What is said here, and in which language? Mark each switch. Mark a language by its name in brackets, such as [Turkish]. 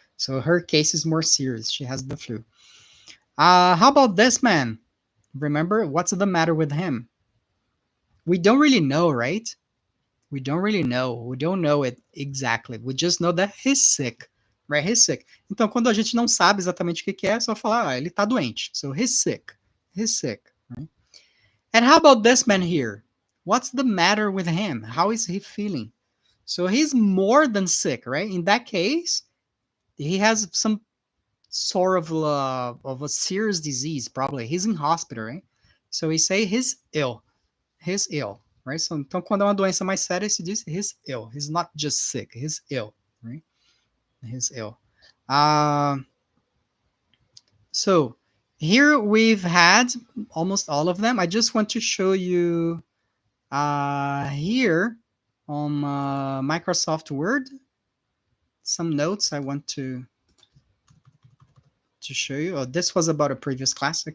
[English] So her case is more serious. She has the flu. How about this man? Remember, what's the matter with him? We don't really know, right? We don't really know. We don't know it exactly. We just know that he's sick, right? He's sick. [Portuguese] Então, quando a gente não sabe exatamente o que que é só falar, ele tá doente. [English] So he's sick. He's sick, right? And how about this man here? What's the matter with him? How is he feeling? So he's more than sick, right? In that case, he has some sort of a serious disease, probably. He's in hospital, right? So we say he's ill. He's ill, right? [Portuguese] So, então, quando é uma doença mais séria, se diz [English] he's ill. He's not just sick, he's ill, right? He's ill. Uh, so here we've had almost all of them. I just want to show you here on Microsoft Word some notes I want to show you. Oh, this was about a previous class.